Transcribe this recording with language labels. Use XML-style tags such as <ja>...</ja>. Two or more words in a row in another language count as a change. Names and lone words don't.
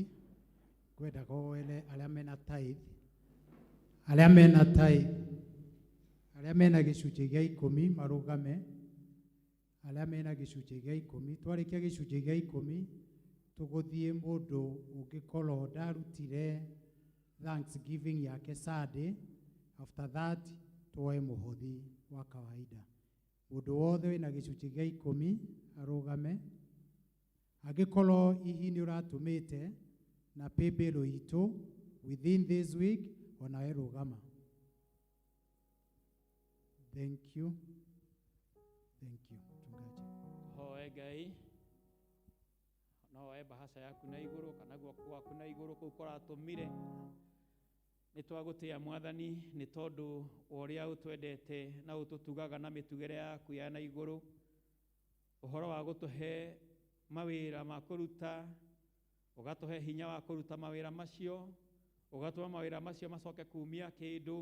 <ki>Ngwendaga wele arĩa mena tithe, arĩa mena gĩcunjĩ gĩa 10 marũgame, arĩa mena gĩcunjĩ gĩa 10. Twarĩkia gĩcunjĩ gĩa 10, tũgũthiĩ mũndũ ũngĩkorwo ndarutire Thanksgiving yake Sunday.</ki> <en>After that,</en> <ki>tuoe mũhothi wa kawaida. Mũndũ wothe wĩna gĩcunjĩ gĩa 10 arũgame. Angĩkorwo hihi nĩ ũratũmĩte na paybill itũ</ki> <en>within this week,</en> <ki>onawe rũgama.</ki> <en>Thank you. Thank you.</en> <ki>Hoe Ngai, no woe bahasha yaku na igũrũ kana guoko gwaku na igũrũ kũu kũratũmire. Nĩ twagũtĩĩa Mwathani nĩ tondũ ũrĩa ũtwendete na ũtũtugaga na mĩtugĩre yaku ya na igũrũ, ũhoro wa gũtũhe mawĩra ma kũruta, ũgatũhe hinya wa kũruta mawĩra macio, ũgatũma mawĩra macio macoke kumia kĩndũ.</ki>